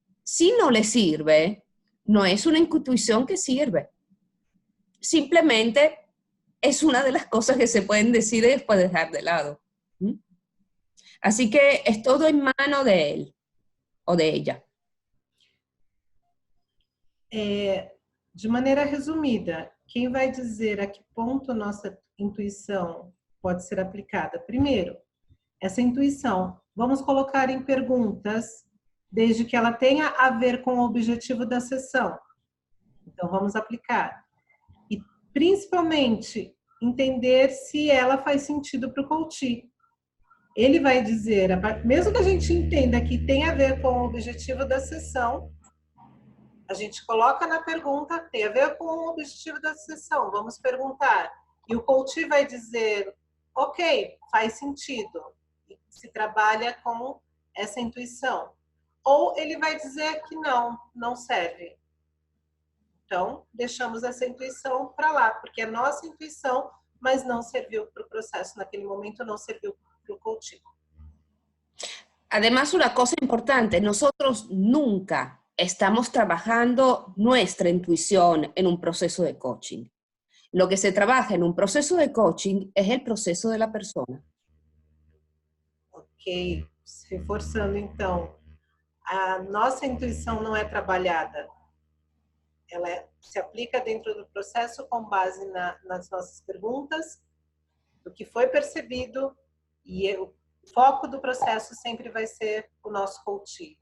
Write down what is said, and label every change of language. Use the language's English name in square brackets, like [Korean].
[Spanish] Si no le sirve, no es una intuición que sirve. Simplemente es una de las cosas que se pueden decir y después dejar de lado. Así que es todo en mano de él o de ella. [Portuguese] De maneira resumida, quem vai dizer a que ponto nossa intuição pode ser aplicada? Primeiro, essa intuição, vamos colocar em perguntas, desde que ela tenha a ver com o objetivo da sessão. Então, vamos aplicar. E, principalmente, entender se ela faz sentido para o coach. Ele vai dizer, mesmo que a gente entenda que tem a ver com o objetivo da sessão, a gente coloca na pergunta, tem a ver com o objetivo da sessão, vamos perguntar. E o coach vai dizer, ok, faz sentido. E se trabalha com essa intuição. Ou ele vai dizer que não serve. Então, deixamos essa intuição para lá, porque é nossa intuição, mas não serviu para o processo naquele momento, não serviu para o coaching. [Spanish] Además, una cosa importante, nosotros nunca estamos trabajando nuestra intuición en un proceso de coaching. Lo que se trabaja en un proceso de coaching es el proceso de la persona. [Portuguese] Ok, reforçando então, a nossa intuição não é trabalhada. Ela se aplica dentro do processo com base nas nossas perguntas, do que foi percebido, e o foco do processo sempre vai ser o nosso coaching.